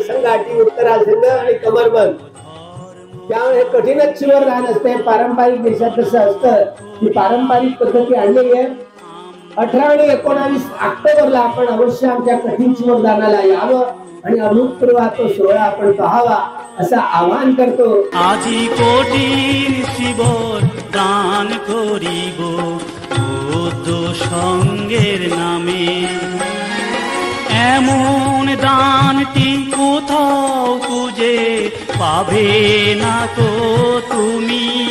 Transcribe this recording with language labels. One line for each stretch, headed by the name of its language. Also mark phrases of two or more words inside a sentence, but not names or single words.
Marathi: संघाटी, उत्तरासंघ आणि कमरबंद. त्यामुळे कठीणच चिवरदान असते. पारंपरिक देशात कसं असतं ही पारंपरिक पद्धती आणलेली आहे. 18 आणि 19 ऑक्टोबरला आपण अवश्य आमच्या कठीण चिवरदानाला यावं आणि अभूतपूर्व तो सोहळा आपण पाहावा असं आवाहन करतो.
Bangla: আজি কঠিন শিবর দান করিব বৌদ্ধ সঙ্গের নামে, এমন দানটি কোথাও খুঁজে পাবে না তো তুমি।